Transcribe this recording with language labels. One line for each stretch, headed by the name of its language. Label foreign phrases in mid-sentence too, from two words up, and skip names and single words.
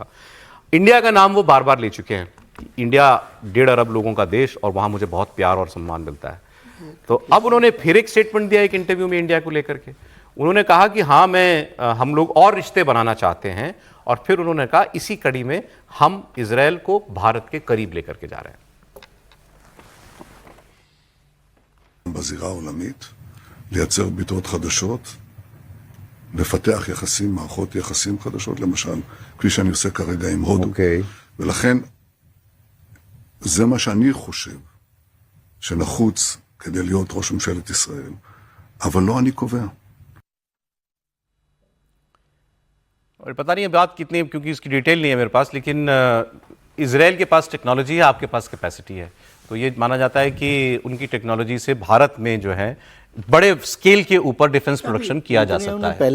Hindi: इंडिया का नाम वो बार बार ले चुके हैं, इंडिया 1.5 अरब लोगों का देश और वहाँ मुझे बहुत प्यार और सम्मान मिलता है। तो अब उन्होंने फिर एक स्टेटमेंट दिया एक इंटरव्यू में इंडिया को लेकर के। उन्होंने कहा कि हाँ हम लोग और रिश्ते बनाना चाहते हैं, और फिर उन्होंने कहा इसी कड़ी में हम इजराइल को भारत के करीब लेकर के जा रहे हैं।
Hebrew: בזירה העולמית, לייצר ביטות חדשות, לפתח יחסים, מערכות יחסים חדשות, למשל, כפי שאני עושה כרגע עם הודו. ולכן, זה מה שאני חושב שנחוץ כדי להיות ראש ממשלת ישראל, אבל לא אני קובע.
Hindi: और पता नहीं ये बात कितनी, क्योंकि इसकी डिटेल नहीं है मेरे पास, लेकिन इजराइल के पास टेक्नोलॉजी है, आपके पास कैपेसिटी है, तो ये माना जाता है कि उनकी टेक्नोलॉजी से भारत में जो है बड़े स्केल के ऊपर
English: defence production
Hindi: किया जा सकता है।